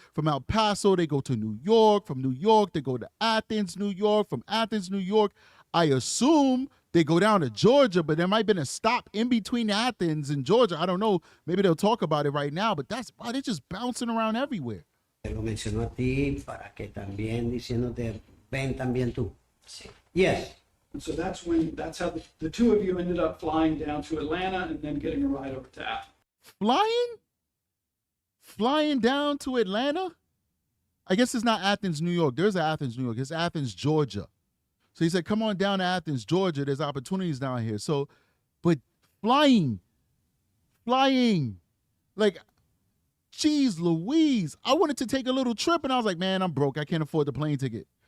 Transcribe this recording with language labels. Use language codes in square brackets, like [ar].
[en] From El Paso, they go to New York. From New York, they go to Athens, New York. From Athens, New York, I assume they go down to Georgia, but there might have been a stop in between Athens and Georgia. I don't know. Maybe they'll talk about it right now, but that's why they're just bouncing around everywhere. [es] lo mencionó a ti para que también diciéndote, ven también tú. Sí. [en] Yes. And so that's how the two of you ended up flying down to Atlanta and then getting a ride over to Athens. Flying down to Atlanta? I guess it's not Athens, New York. There's Athens, New York. It's Athens, Georgia. So he said, come on down to Athens, Georgia. There's opportunities down here. So, but flying, like, geez Louise. I wanted to take a little trip and I was like, man, I'm broke. I can't afford the plane ticket.